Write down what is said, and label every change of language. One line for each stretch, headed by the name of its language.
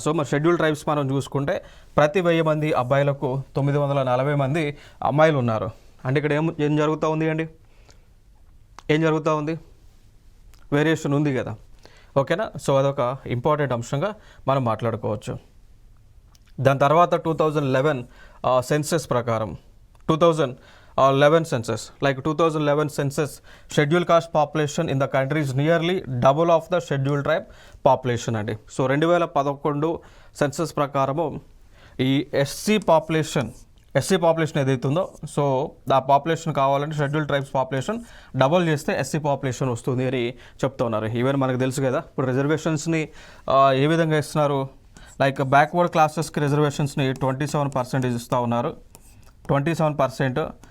Telugu: So మరి schedule tribes మనం చూసుకుంటే ప్రతి 1000 మంది అబ్బాయిలకు 940 మంది అమ్మాయిలు ఉన్నారు. అంటే ఇక్కడ ఏం జరుగుతూ ఉంది అండి, ఏం జరుగుతూ ఉంది, వేరియేషన్ ఉంది కదా. ఓకేనా. సో అదొక ఇంపార్టెంట్ అంశంగా మనం మాట్లాడుకోవచ్చు. దాని తర్వాత 2011 సెన్సెస్ ప్రకారం
English: 2011 census, like 2011 census, scheduled caste population in the country is nearly double of the scheduled tribe population అండి.
Telugu: సో 2011 సెన్సస్ ప్రకారము ఈ ఎస్సీ పాపులేషన్ ఏదైతుందో, సో ఆ పాపులేషన్ కావాలంటే షెడ్యూల్ ట్రైబ్స్ పాపులేషన్ డబుల్ చేస్తే ఎస్సీ పాపులేషన్ వస్తుంది అని చెప్తూ ఉన్నారు. ఈవెన్ మనకు తెలుసు కదా, ఇప్పుడు రిజర్వేషన్స్ని ఏ విధంగా ఇస్తున్నారు, లైక్ బ్యాక్వర్డ్ క్లాసెస్కి రిజర్వేషన్స్ని 27% ఇస్తూ ఉన్నారు, 27%.